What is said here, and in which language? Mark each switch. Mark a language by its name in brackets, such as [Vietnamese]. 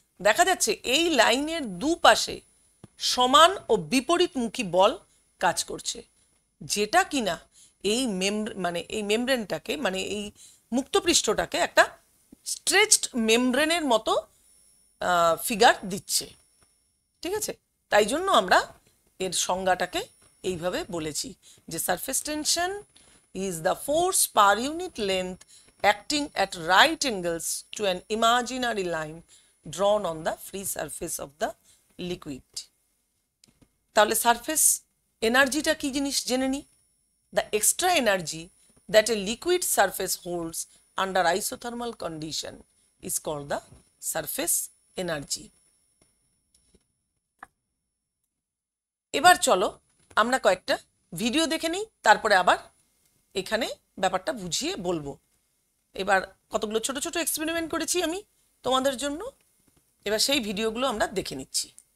[Bangla] দেখা যাচ্ছে এই লাইনের দুপাশে সমান ও বিপরীতমুখী বল কাজ করছে, যেটা কিনা এই এই মেমব্রেনটাকে, মানে এই মুক্তপৃষ্ঠটাকে একটা স্ট্রেচড মেমব্রেনের মতো ফিগার দিচ্ছে। ঠিক আছে, তাই জন্য আমরা এর সংজ্ঞাটাকে এইভাবে বলেছি যে [English] Surface tension is the force per unit length acting at right angles to an imaginary line drawn on the free surface of the liquid. [Bangla] তাহলে সারফেস এনার্জিটা কি জিনিস জেনে নি। [English] The extra energy that a liquid surface holds under isothermal condition is called the surface energy. [Bangla] এবার চলো আমরা কয়েকটা ভিডিও দেখে নিই, তারপরে আবার এখানে ব্যাপারটা বুঝিয়ে বলবো। এবার কতগুলো ছোট ছোট এক্সপেরিমেন্ট করেছি আমি তোমাদের জন্য, এবার সেই ভিডিওগুলো আমরা দেখে নিচ্ছি।